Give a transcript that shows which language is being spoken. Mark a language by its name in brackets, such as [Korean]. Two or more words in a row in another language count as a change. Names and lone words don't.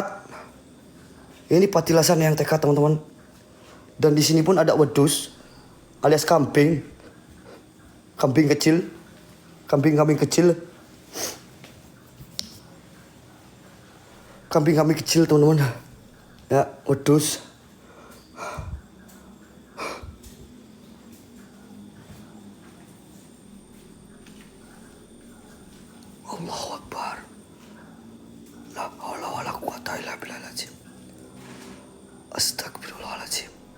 [Indonesian] Ini patilasan yang tekad, teman-teman. Dan di sini pun ada wedus alias kambing. Kambing kecil. Kambing-kambing kecil. Kambing-kambing kecil, teman-teman. Ya, wedus. [Arabic] الله أكبر. لا حول ولا قوة إلا بالله العظيم. أستغفر الله العظيم.